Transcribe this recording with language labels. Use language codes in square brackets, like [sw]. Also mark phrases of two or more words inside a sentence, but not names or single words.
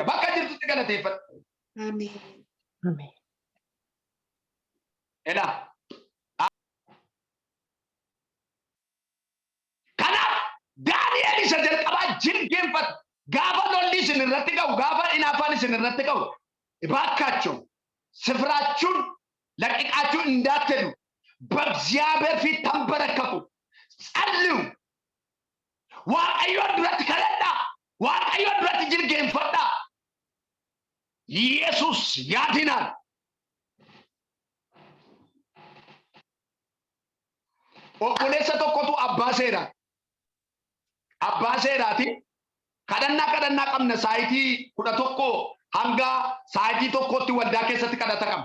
[om] Bakka jirtutti galateeffadhu. Ameen. Ameen. Edha. Kanaaf Daani'el isa jalqabaa jilbeenfatu. Gaafa lolli isin irratti qabu, gaafa inaafaan isin irratti qabu, [am] እባካችሁ ስፍራችሁን ለቅቃችሁ እንዳትሄዱ በእግዚአብሔር ፊት ተንበረከኩ፣ ጸልዩ። [om] waaqayyo duratti kadhadhaa, waaqayyo duratti jilbeenfadhaa. [am] ኢየሱስ ያድናል። [om] obboleessa tokkotu abbaa seeraati. kadhannaa qabna saayitii 11 hanga saayitii tokkotti waldaa keessatti kadhata qabna.